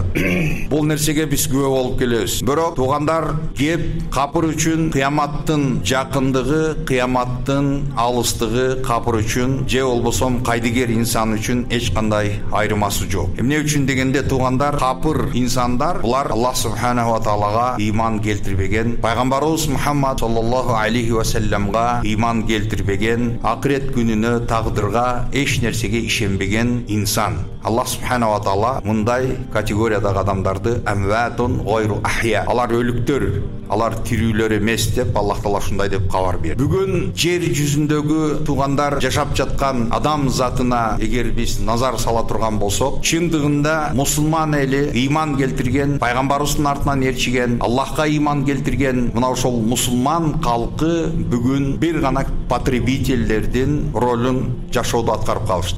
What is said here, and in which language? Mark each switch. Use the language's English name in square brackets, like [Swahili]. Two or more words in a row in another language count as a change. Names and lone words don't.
[Kyrgyz] Бул нерсеге биз күбө болуп келебиз. Бирок туугандар, кеп капыр үчүн кыяматтын жакындыгы, кыяматтын алыстыгы капыр үчүн же болбосо кайдыгер инсан үчүн эч кандай айырмасы жок. Эмне үчүн дегенде, туугандар, капыр инсандар булар [Arabic] الله سبحانه وتعالى [Kyrgyz] иман келтирбеген, пайгамбарыбыз Мухаммад [Arabic] صلى الله عليه وسلم [Kyrgyz] иман келтирбеген, акырет күнүнө, тагдырга эч нерсеге ишенбеген инсан. [Arabic] الله سبحانه وتعالى [Kyrgyz] мындай категориядагы адамдарды [Arabic] أموات غير أحياء, [Kyrgyz] алар өлүктөр, алар тирүүлөр эмес деп Аллах Таала ушундай деп кабар берди. Бүгүн жер жүзүндөгү туугандар жашап жаткан адам затына эгер биз назар сала турган болсок, чындыгында мусулман эли, иман келтирген, пайгамбарыбыздын артынан ээрчиген, Аллахка иман келтирген мына ошол мусулман калкы бүгүн бир гана потребительдердин ролун жашоодо аткарып калышты.